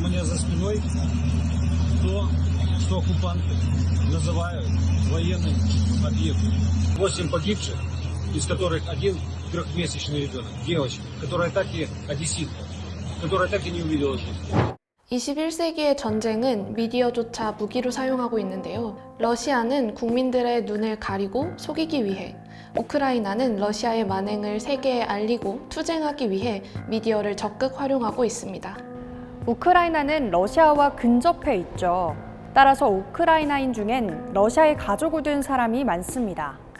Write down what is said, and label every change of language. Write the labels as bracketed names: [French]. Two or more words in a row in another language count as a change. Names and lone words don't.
[Russian] за спиной то, что оккупанты называют военным объектом. 8 погибших, из которых один трехмесячный ребенок, девочка, которая так и одесситка, которая так и не увидела жизнь. [Korean] 21세기의 전쟁은 미디어조차 무기로 사용하고 있는데요. 러시아는 국민들의 눈을 가리고 속이기 위해, 우크라이나는 러시아의 만행을 세계에 알리고 투쟁하기 위해 미디어를 적극 활용하고 있습니다. 우크라이나는 러시아와 근접해 있죠. 따라서 우크라이나인 중엔 러시아에 가족을 둔 사람이 많습니다.